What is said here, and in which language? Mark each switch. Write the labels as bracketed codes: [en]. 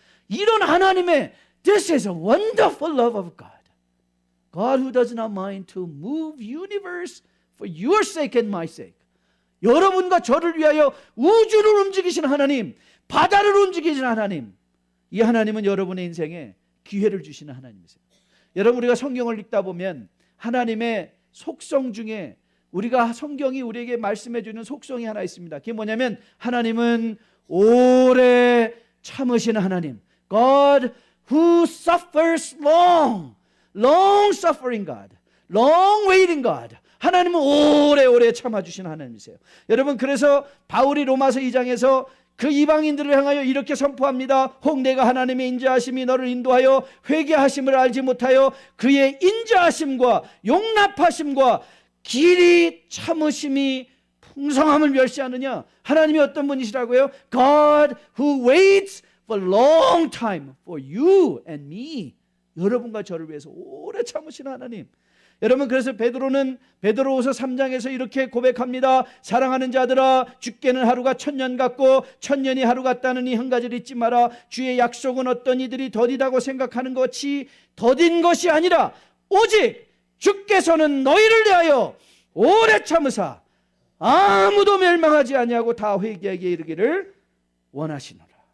[ko] 이런 하나님의 [en] This is a wonderful love of God. God who does not mind to move universe for your sake and my sake. [ko] 여러분과 저를 위하여 우주를 움직이시는 하나님, 바다를 움직이시는 하나님, 이 하나님은 여러분의 인생에 기회를 주시는 하나님이세요. 여러분, 우리가 성경을 읽다 보면 하나님의 속성 중에 우리가 성경이 우리에게 말씀해 주는 속성이 하나 있습니다. 그게 뭐냐면 하나님은 오래 참으시는 하나님, [en] God who suffers long suffering God, long waiting God. [ko] 하나님은 오래오래 참아주시는 하나님이세요. 여러분, 그래서 바울이 로마서 2장에서 그 이방인들을 향하여 이렇게 선포합니다. 혹 내가 하나님의 인자하심이 너를 인도하여 회개하심을 알지 못하여 그의 인자하심과 용납하심과 길이 참으심이 풍성함을 멸시하느냐. 하나님이 어떤 분이시라고요? [en] God who waits for long time for you and me. [ko] 여러분과 저를 위해서 오래 참으시는 하나님. 여러분, 그래서 베드로후서 3장에서 이렇게 고백합니다. 사랑하는 자들아, 죽게는 하루가 1000년 같고 1000년이 하루 같다는 이 한 가지를 잊지 마라. 주의 약속은 어떤 이들이 더디다고 생각하는 것이 더딘 것이 아니라 오직 주께서는 너희를 위하여 오래 참으사 아무도 멸망하지 아니하고 다 회개하게 이르기를 원하시노라.